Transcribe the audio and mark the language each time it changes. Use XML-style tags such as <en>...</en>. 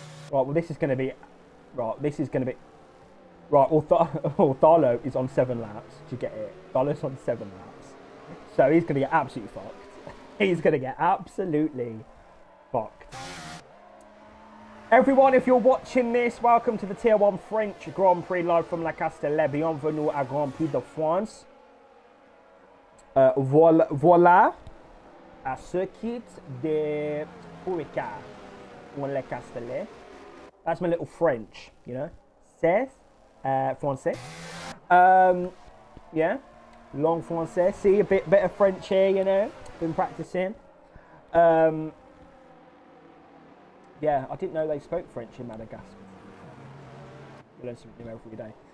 <en>Right, well, this is going to be... Right, this is going to be... Right, well, Darlow is on 7 laps. Do you get it? Darlow's on 7 laps. So he's going to get absolutely fucked. He's going to get absolutely fucked. Everyone, if you're watching this, welcome to the Tier 1 French Grand Prix live from La Castellet.</en> <fr>Bienvenue à Grand Prix de France. Voilà à circuit de Purica on La Castellet.</fr> <en>That's my little French, you know.</en> <fr>C'est français.</fr> <en>Yeah,</en> <fr>long français.</fr> <en>See, a bit of French here, you know. Been practicing. Yeah, I didn't know they spoke French in Madagascar. You learn something new every day.</en>